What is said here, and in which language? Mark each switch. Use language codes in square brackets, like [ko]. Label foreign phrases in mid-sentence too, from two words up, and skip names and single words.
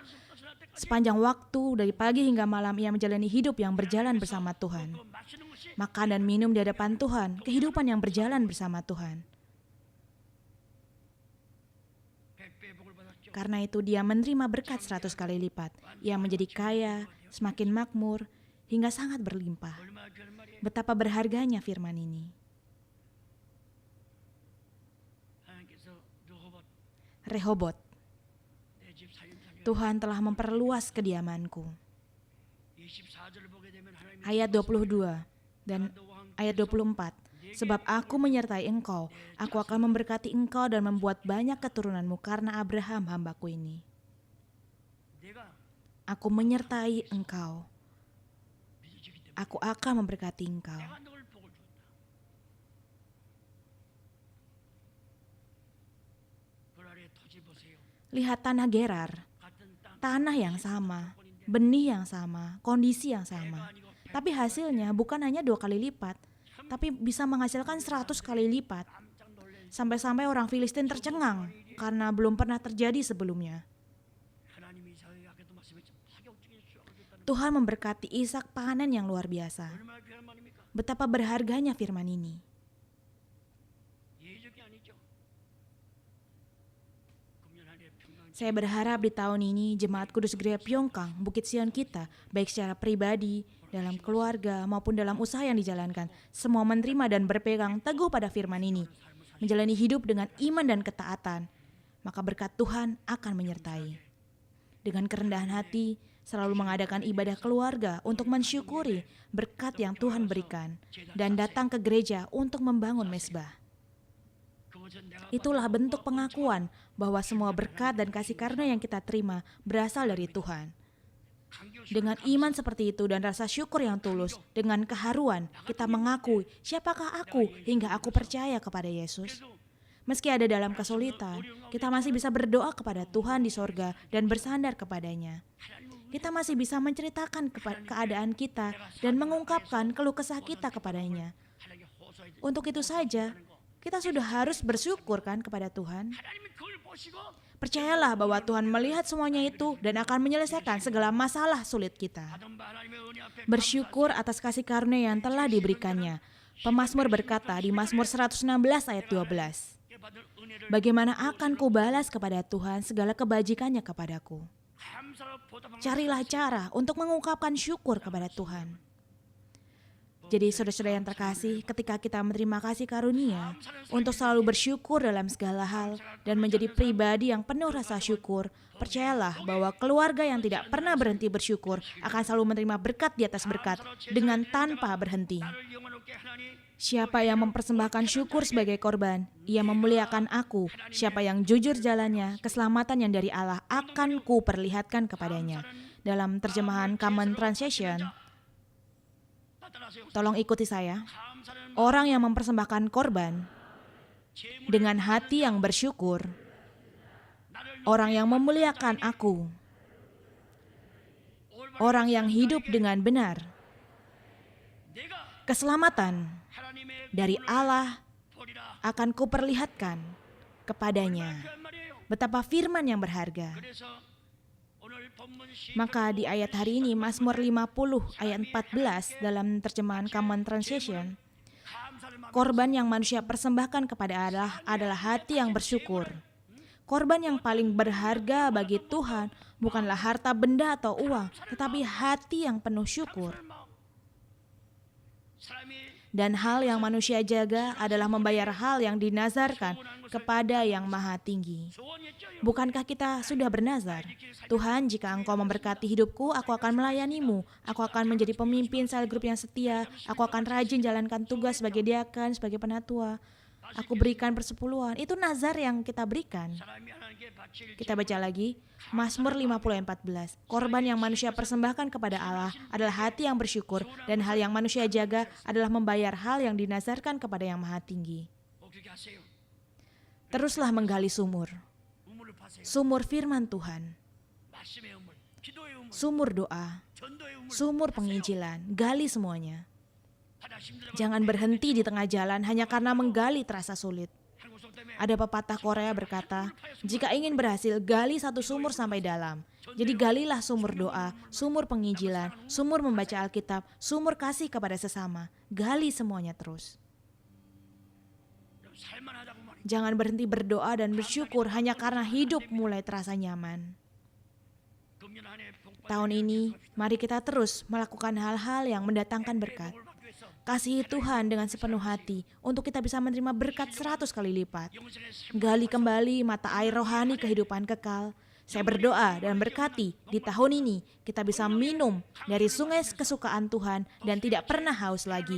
[id] Sepanjang waktu, dari pagi hingga malam, ia menjalani hidup yang berjalan bersama Tuhan. Makan dan minum di hadapan Tuhan, kehidupan yang berjalan bersama Tuhan. Karena itu dia menerima berkat 100 kali lipat. Ia menjadi kaya, semakin makmur, hingga sangat berlimpah. [ko] 얼마나 귀한 말이에요. [id] Betapa berharganya firman ini. [ko] 하나님께서 르호봇 Rehobot, 내 집 살림살이 [id] Tuhan telah memperluas kediamanku. [ko] 24절을 보게 되면 하나님이 [id] Ayat 22 dan ayat 24. Sebab aku menyertai engkau, aku akan memberkati engkau dan membuat banyak keturunanmu karena Abraham hambaku ini. [ko] 내가 [id] Aku menyertai engkau, [ko] 믿어주기 때문에 [id] aku akan memberkati engkau. [ko] 내가 널 복을 주었다. 고라리의 토지 보세요. [id] Lihat tanah Gerar, [ko] 같은 땅 [id] tanah yang sama, benih yang sama, kondisi yang [ko] 내가 [id] sama. [ko] 아니고 [id] Tapi hasilnya bukan hanya 2 kali lipat, tapi bisa menghasilkan 100 kali lipat. [ko] 깜짝 놀란 [id] Sampai-sampai orang Filistin tercengang karena belum pernah terjadi sebelumnya. [ko] 하나님이 이삭에게 아까도 말씀했죠. 파격적인 수확을 줬다는 [id] Tuhan memberkati Ishak panen yang luar biasa. [ko] 얼마나 귀한 말입니까? [id] Betapa berharganya firman ini. [ko] 예적이 아니죠. 금년 한해 평강 [id] Saya berharap di tahun ini Jemaat Kudus Gereja Pyeongkang, Bukit Sion kita, baik secara pribadi, dalam keluarga maupun dalam usaha yang dijalankan, semua menerima dan berpegang teguh pada firman ini, menjalani hidup dengan iman dan ketaatan, maka berkat Tuhan akan menyertai. Dengan kerendahan hati, selalu mengadakan ibadah keluarga untuk mensyukuri berkat yang Tuhan berikan, dan datang ke gereja untuk membangun mesbah. [ko] 그것은 내가 [id] Itulah bentuk pengakuan bahwa semua berkat dan kasih karunia yang kita terima berasal dari Tuhan. Dengan iman seperti itu dan rasa syukur yang tulus, dengan keharuan, kita mengakui siapakah aku hingga aku percaya kepada Yesus. Meski ada dalam kesulitan, kita masih bisa berdoa kepada Tuhan di sorga dan bersandar kepadanya. Kita masih bisa menceritakan keadaan kita dan mengungkapkan keluh kesah kita kepadanya. [ko] 하나님께 호소해야 돼. [id] Untuk itu saja, kita sudah harus bersyukur kan kepada Tuhan. [ko] 하나님이 그걸 보시고 [id] Percayalah bahwa Tuhan melihat semuanya itu dan akan menyelesaikan segala masalah sulit kita. [ko] 받은 바 하나님의 은혜 앞에 [id] Bersyukur atas kasih karunia yang telah diberikannya. Pemazmur berkata di Mazmur 116 ayat 12, [ko] 감사하게 받을 은혜를 [id] bagaimana akan kubalas kepada Tuhan segala kebajikannya kepadaku. [ko] 감사로 보답하는 [id] Carilah cara untuk mengungkapkan syukur kepada Tuhan. Jadi saudara-saudara yang terkasih, ketika kita menerima kasih karunia untuk selalu bersyukur dalam segala hal dan menjadi pribadi yang penuh rasa syukur, percayalah bahwa keluarga yang tidak pernah berhenti bersyukur akan selalu menerima berkat di atas berkat dengan tanpa berhenti. [ko] 나를 영원롭게 하나니 [id] Siapa yang mempersembahkan syukur sebagai korban, ia memuliakan aku. Siapa yang jujur jalannya, keselamatan yang dari Allah akan kuperlihatkan kepadanya. Dalam terjemahan Common Translation, [ko] 따라하세요. [id] tolong ikuti saya. [ko] 감사는 [id] Orang yang mempersembahkan korban [ko] 재물 [id] dengan hati yang bersyukur, [ko] 나를 [id] orang yang memuliakan aku, [ko] 올바른 [id] orang yang hidup dengan benar, [ko] 내가 [id] keselamatan [ko] 하나님의 [id] dari Allah [ko] 보리라. [id] akan kuperlihatkan kepadanya. [ko] 귀한 말이에요. [id] Betapa firman yang berharga. [ko] 그래서 오늘 본문 [id] Maka di ayat hari ini Mazmur 50 ayat 14 dalam terjemahan Common Translation, [ko] 감사를 막 [id] korban yang manusia persembahkan kepada Allah adalah hati yang bersyukur. Korban yang paling berharga bagi Tuhan bukanlah harta benda atau uang, tetapi hati yang penuh syukur. [ko] 사람이 [id] Dan hal yang manusia jaga adalah membayar hal yang dinazarkan kepada yang maha tinggi. [ko] 소원했죠. [id] Bukankah kita sudah bernazar? Tuhan, jika Engkau memberkati hidupku, aku akan melayanimu. Aku akan menjadi pemimpin sel grup yang setia. Aku akan rajin jalankan tugas sebagai diakan, sebagai penatua. Aku berikan persepuluhan. Itu nazar yang kita berikan. [ko] 사람이 하나님께 바칠 [id] Kita baca lagi, Mazmur 50 ayat 14. Korban yang manusia persembahkan kepada Allah adalah hati yang bersyukur, dan hal yang manusia jaga adalah membayar hal yang dinazarkan kepada yang maha tinggi. [ko] 어떻게 하세요? [id] Teruslah menggali sumur. [ko] 우물을 파세요. [id] Sumur firman Tuhan, [ko] 말씀의 우물, 기도의 우물, [id] sumur doa, [ko] 전도의 우물. [id] sumur penginjilan, gali semuanya. [ko] 하다 힘들면 [id] Jangan berhenti di tengah jalan hanya karena menggali terasa sulit. [ko] 한국성 때문에 [id] Ada pepatah Korea berkata, jika ingin berhasil, gali satu sumur sampai dalam. Jadi galilah sumur doa, sumur penginjilan, sumur membaca Alkitab, sumur kasih kepada sesama. Gali semuanya terus. [ko] 살만하다고 말이에요. [id] Jangan berhenti berdoa dan bersyukur hanya karena hidup mulai terasa nyaman. [ko] 금년 한해 복 [id] Tahun ini, mari kita terus melakukan hal-hal yang mendatangkan berkat. Kasihi Tuhan dengan sepenuh hati untuk kita bisa menerima berkat 100 kali lipat. Gali kembali mata air rohani kehidupan kekal. Saya berdoa dan berkati di tahun ini kita bisa minum dari sungai kesukaan Tuhan dan tidak pernah haus lagi.